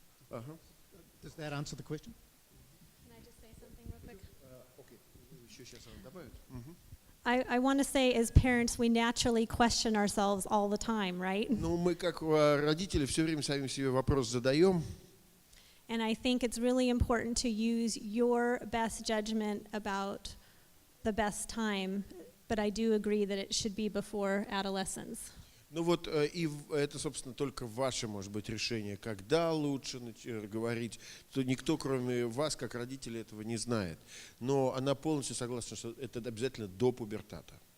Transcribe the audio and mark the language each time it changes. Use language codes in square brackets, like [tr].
[en] Does that answer the question? Can I just say something real quick? [ru] Окей, еще сейчас она добавит. [en] I want to say, as parents, we naturally question ourselves all the time, right? [ru] Ну, мы как родители все время сами себе вопрос задаем. [en] And I think it's really important to use your best judgment about the best time, but I do agree that it should be before adolescence. [ru] Ну вот, и это, собственно, только ваше, может быть, решение, когда лучше говорить, то никто, кроме вас, как родители, этого не знает. Но она полностью согласна, что это обязательно до пубертата.